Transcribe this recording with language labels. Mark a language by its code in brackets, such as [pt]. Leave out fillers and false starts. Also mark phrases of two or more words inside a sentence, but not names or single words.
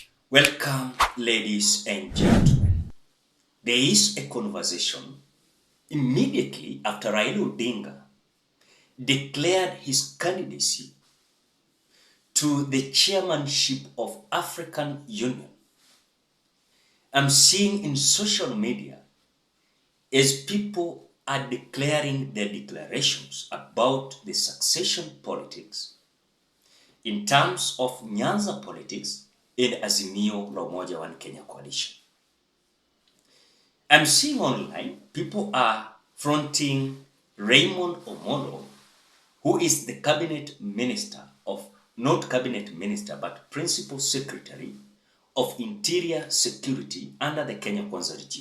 [en] Welcome, ladies and gentlemen. There is a conversation immediately after Raila Odinga declared his candidacy to the chairmanship of African Union. I'm seeing in social media as people are declaring their declarations about the succession politics in terms of Nyanza politics in Azimio la Umoja One Kenya coalition. I'm seeing online people are fronting Raymond Omolo, who is the cabinet minister of, not cabinet minister, but principal secretary of Interior Security under the Kenya Kwanza regime.